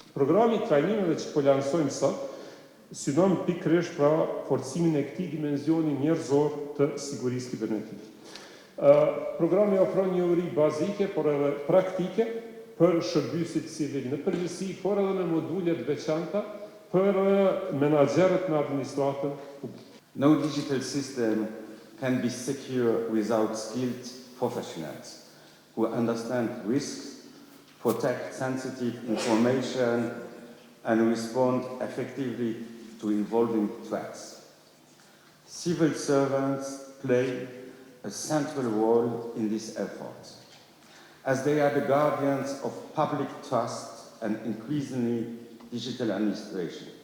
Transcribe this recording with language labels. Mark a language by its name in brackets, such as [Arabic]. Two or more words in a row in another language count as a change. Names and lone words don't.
[Albanian] Programi i trajnimeve që po lansojmë sot synon pikërisht pra forcimin e këtij dimensioni njerëzor të sigurisë kibernetike. Programi ofron një uri bazike, por edhe praktike për shërbyesit civil në përgjithësi, por edhe me module të veçanta për menaxherët në administratën publike. [English] No digital system can be secure without skilled professionals who understand risks, protect sensitive information, and respond effectively to evolving threats. Civil servants play a central role in this effort, as they are the guardians of public trust and increasingly digital administration.